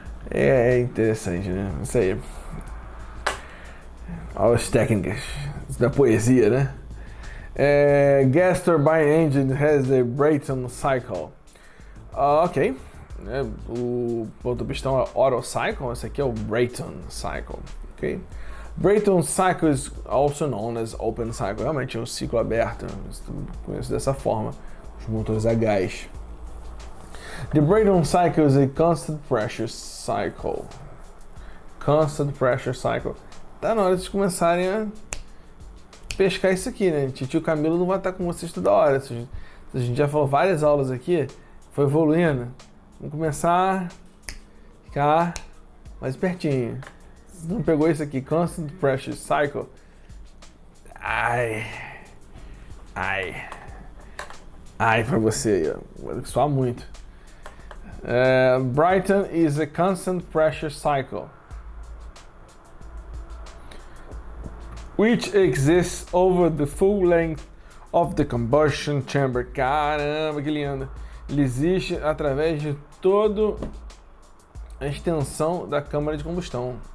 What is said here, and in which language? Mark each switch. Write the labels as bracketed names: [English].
[Portuguese] É interessante, né? Isso aí. Aulas técnicas da poesia, né? [English] Gas turbine engine has the Brayton Cycle. Ok. [Portuguese] O ponto pistão é Otto Cycle. Esse aqui é o Brayton Cycle. Ok. [English] Brayton Cycle is also known as Open Cycle. [Portuguese] Realmente é um ciclo aberto. Conheço dessa forma. Os motores a gás. [English] The Brayton Cycle is a constant pressure cycle. Constant pressure cycle. [Portuguese] Tá na hora de vocês começarem a pescar isso aqui, né? Tio Camilo não vai estar com vocês toda hora. A gente já falou várias aulas aqui, foi evoluindo. Vamos começar a ficar mais pertinho. Se não pegou isso aqui, [English] Constant Pressure Cycle. [Portuguese] Ai pra você aí, ó. Vai soar muito. [English] Brayton is a constant pressure cycle, which exists over the full length of the combustion chamber. [Portuguese] Caramba, que lindo! Ele existe através de toda a extensão da câmara de combustão.